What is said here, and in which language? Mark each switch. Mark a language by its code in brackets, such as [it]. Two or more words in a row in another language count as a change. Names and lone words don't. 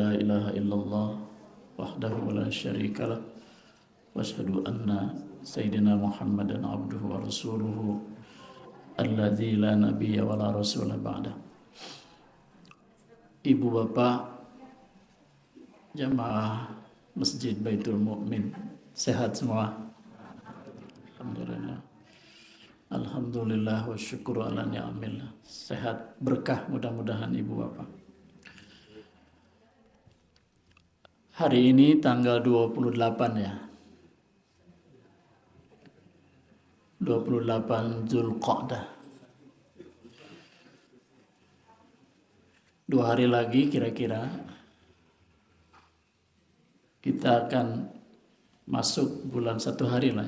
[ar] لا إله إلا الله وحده لا شريك له وأشهد أن سيدنا محمدا عبده ورسوله الذي لا نبي ولا رسول بعد. [id] Ibu bapak jamaah Masjid Baitul Mukmin sehat semua? Alhamdulillah. [ar] الحمد لله والشكر على نعم الله. [id] Sehat berkah mudah-mudahan ibu bapak. Hari ini tanggal 28 ya. 28 Zulqa'dah. 2 hari lagi kira-kira kita akan masuk bulan 1 hari lah ya.